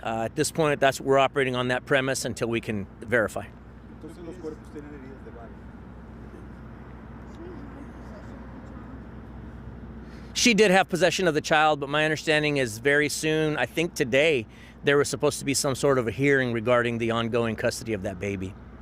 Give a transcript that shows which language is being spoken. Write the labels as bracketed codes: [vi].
[en] At this point, we're operating on that premise until we can verify. [es] Entonces los cuerpos tienen heridas de bala. [en] She did have possession of the child, but my understanding is very soon, I think today, there was supposed to be some sort of a hearing regarding the ongoing custody of that baby.